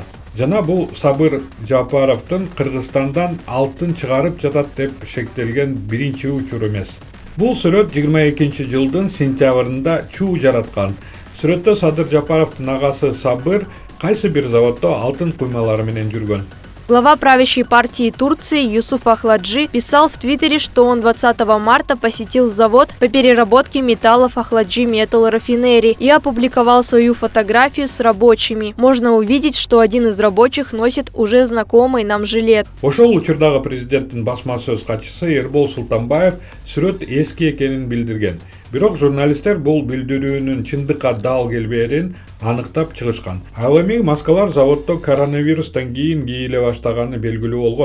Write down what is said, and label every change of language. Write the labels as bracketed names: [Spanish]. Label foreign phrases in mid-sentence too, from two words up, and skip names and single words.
[Kyrgyz] Жана бул Сабыр Жапаровдун Кыргызстандан алтын чыгарып жатат деп шектелген биринчи учур эмес. Бул сүрөт 22-жылдын сентябрында Чуу жараткан. Сүрөттө Садыр Жапаровдун агасы Сабыр кайсы бир заводдо алтын куймалары менен жүргөн. [Russian] Глава правящей партии Турции Юсуф Ахладжи писал в Твиттере, что он 20 марта посетил завод по переработке металлов Ахладжи Метал Рафинери и опубликовал свою фотографию с рабочими. Можно увидеть, что один из рабочих носит уже знакомый нам жилет. [Kyrgyz] Ошол учурдагы президенттин басма сөз катчысы Эрбол Султанбаев сүрөт эски экенин билдирген. Бирок журналисттер бул билдирүүнүн чындыкка дал келбээрин аныктап чыгышкан. Ал эми маскалар заводдо коронавирустан кийин кийиле баштаганы белгилүү болгон.